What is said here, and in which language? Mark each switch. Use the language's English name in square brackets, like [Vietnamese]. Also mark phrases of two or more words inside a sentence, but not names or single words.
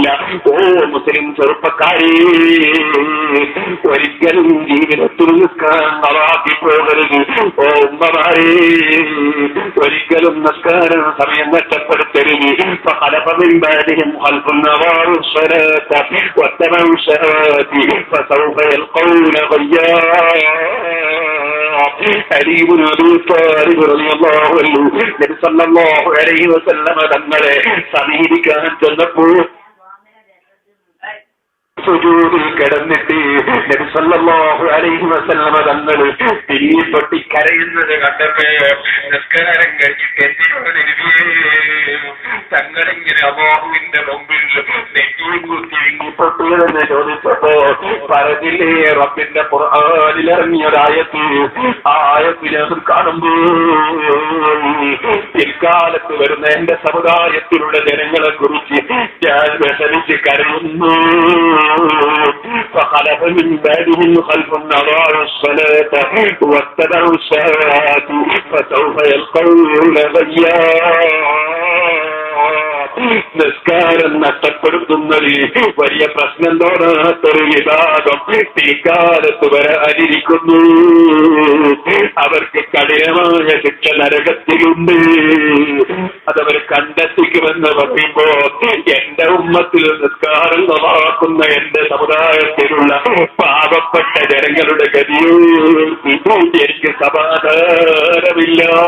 [Malayalam] ഓ മുസ്ലിം ചെറുപ്പക്കാരെ, ഒരിക്കലും ജീവിതത്തിൽ നിസ്കാരം പോകരുത്. ഓ ഉമ്മമാരെ, ഒരിക്കലും നിസ്കാരം സമയം നഷ്ടപ്പെടുത്തരുത്. ഫലപമിമ്പാടിയും അൽപുന്നവാറും [Arabic] واتبعوا الشهوات فسوف يلقون غيا. علي بن أبي طالب رضي الله عنه [Malayalam] നബി [Arabic] صلى الله عليه وسلم [Malayalam] തങ്ങളെ സമീപിക്കാൻ ചെന്നപ്പോൾ സുജൂദിൽ കിടന്നിട്ട് നബി [Arabic] صلى الله عليه وسلم [Malayalam] തങ്ങൾ തിരികെ പൊട്ടി കരയുന്നത് കണ്ടപ്പോൾ നിസ്കാരം കഴിഞ്ഞിട്ട് എന്നോട് തങ്ങളിങ്ങനെ അല്ലാഹുവിന്റെ മുമ്പിൽ നെറ്റിയും കുത്തി പൊട്ടിയതെന്ന് ചോദിച്ചപ്പോ പറഞ്ഞില്ലേ, റബ്ബിന്റെ ഖുർആനിലിറങ്ങിയൊരായത്ത്. ആ ആയത്തിനെ കാണുമ്പോൾ പിൽക്കാലത്ത് വരുന്ന എന്റെ സമുദായത്തിലുള്ള ജനങ്ങളെ കുറിച്ച് ഞാൻ വിഷമിച്ച് കരയുന്നു. [Arabic] فخلف من بعدهم خلف أضاعوا الصلاة واتبعوا الشهوات فسوف يلقون غيا. [Malayalam] നിസ്കാരം നഷ്ടപ്പെടുത്തുന്നതിൽ വലിയ പ്രശ്നം തോന്നാത്തൊരു വിഭാഗം പിൽക്കാലത്ത് വരാനിരിക്കുന്നു. അവർക്ക് കഠിനമായ ശിക്ഷ നരകത്തിലുണ്ട്. അതവർ കണ്ടെത്തിക്കുമെന്ന് പറയുമ്പോ എന്റെ ഉമ്മത്തിൽ നിസ്കാരം നന്നാക്കുന്ന എന്റെ സമുദായത്തിലുള്ള പാവപ്പെട്ട ജനങ്ങളുടെ ഗതിയോ എനിക്ക് സമാധാനമില്ല.